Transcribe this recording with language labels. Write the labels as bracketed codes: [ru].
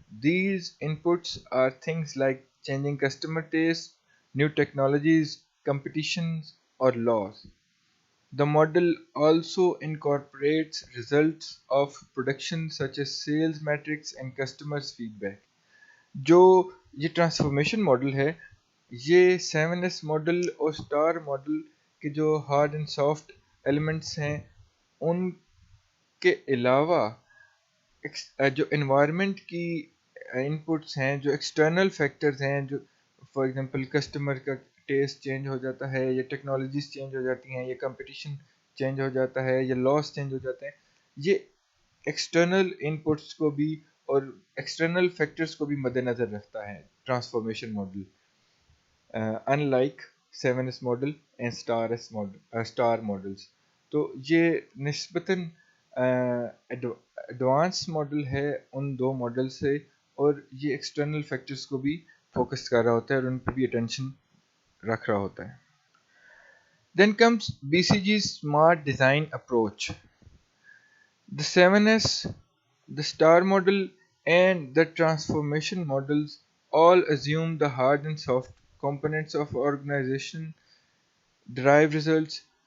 [en] These inputs are things like changing customer tastes, new technologies, competitions, or laws. The model also incorporates results of production such as sales metrics and customers' feedback. [ur] جو یہ transformation model ہے، یہ 7S model اور star model کے جو hard and soft elements ہیں ان کے علاوہ جو انوائرمنٹ کی انپٹس ہیں، جو ایکسٹرنل فیکٹرز ہیں، جو فار ایگزامپل کسٹمر کا ٹیسٹ چینج ہو جاتا ہے، یا ٹیکنالوجیز چینج ہو جاتی ہیں، یا کمپٹیشن چینج ہو جاتا ہے، یا لاس چینج ہو جاتے ہیں، یہ ایکسٹرنل انپٹس کو بھی اور ایکسٹرنل فیکٹرز کو بھی مد نظر رکھتا ہے transformation model, in like 7S model and star models. تو یہ نسبتاً ایڈوانس ماڈل ہے ان دو ماڈل سے، اور یہ ایکسٹرنل فیکٹرز کو بھی فوکس کر رہا ہوتا ہے اور ان پہ بھی اٹینشن رکھ رہا ہوتا ہے. [en] Then comes BCG's smart design approach. The 7S, the STAR model, and the transformation models all assume the hard and soft components of organization derive results.